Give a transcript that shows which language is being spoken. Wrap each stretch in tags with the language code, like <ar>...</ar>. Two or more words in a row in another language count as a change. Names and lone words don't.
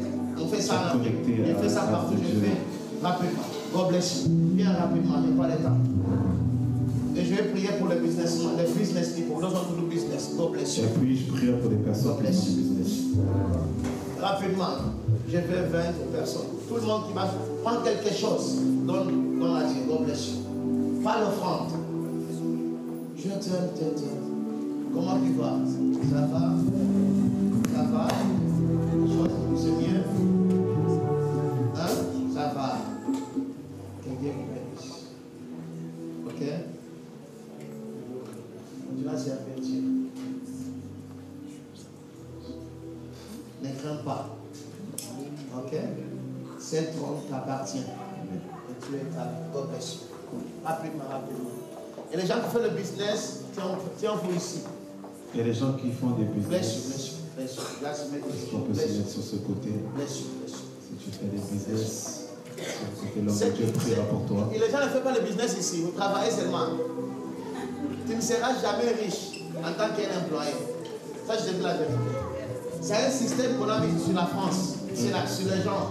<fr>On fait ça, on fait ça partout. Je fais rapidement.</fr> <en>God bless you.</en> <fr>Viens rapidement, il n'y a pas de temps. Et je vais prier pour les</fr> <en>business people. Those who do business. God bless you.</en> <fr>Et puis je prie pour les personnes qui font du business. Rapidement. Je veux 20 personnes. Tout le monde qui va prendre quelque chose, donne à Dieu.</fr> <en>God bless you.</en> <fr>Pas l'offrande. Je t'aime. Comment tu vas? Ça va? Ça va? C'est mieux? Hein? Ça va. Quelqu'un vous bénisse. Ok? Tu vas servir Dieu. Ne crains pas. Ok? Cette trône t'appartient. Et tu es ta</fr> <en>God bless you.</en> <fr>Rapidement. Et les gens qui font le business, tiens vous ici. Il y a des gens qui font des business.</fr> <en>Bless you.</en> <fr>On peut se mettre sur ce côté.</fr> <en>Bless you.</en> <fr>Si tu fais des business, c'est l'homme de Dieu priera pour toi. Et les gens ne font pas le business ici, vous travaillez seulement. Tu ne seras jamais riche en tant qu'employé. Ça, je te dis la vérité. C'est un système qu'on a mis sur la France, sur les gens.</fr>